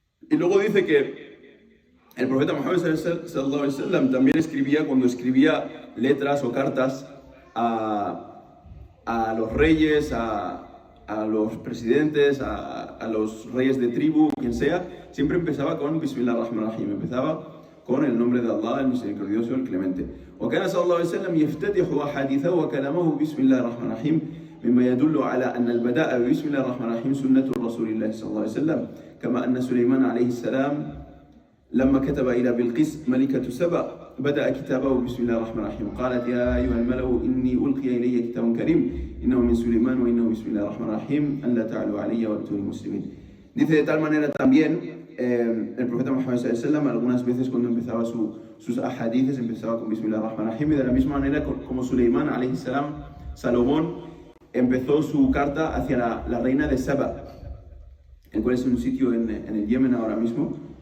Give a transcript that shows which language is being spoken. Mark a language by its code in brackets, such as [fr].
[es] Y luego dice que el profeta Muhammad sallallahu alaihi wasallam también escribía, cuando escribía letras o cartas a los reyes, a los presidentes, a los reyes de tribu, quien sea, siempre empezaba con Bismillahir-Rahmanir-Rahim, empezaba con el nombre de Allah, el misericordioso y el clemente. [ar] وكان صلى الله عليه وسلم يفتتح أحاديثه وكلامه بسم الله الرحمن الرحيم مما يدل على أن البداء بسم الله الرحمن الرحيم سنة رسول الله صلى الله عليه وسلم كما أن سليمان عليه السلام لما كتب إلى بلقيس ملكة سبأ بدأ كتابه بسم الله الرحمن الرحيم قالت يا أيها الملأ إني ألقي إلي كتاب كريم إنه من سليمان وإنه بسم الله الرحمن الرحيم أن لا تعلوا علي وأتوني مسلمين. [es] Dice de tal manera también el profeta Muhammad sallallahu alaihi wasallam, algunas veces cuando empezaba sus ahadíces empezaba con Bismillahir-Rahmanir-Rahim, y de la misma manera como Suleimán alayhi salam, Salomón empezó su carta hacia la reina de Saba, el cual es un sitio en el Yemen ahora mismo,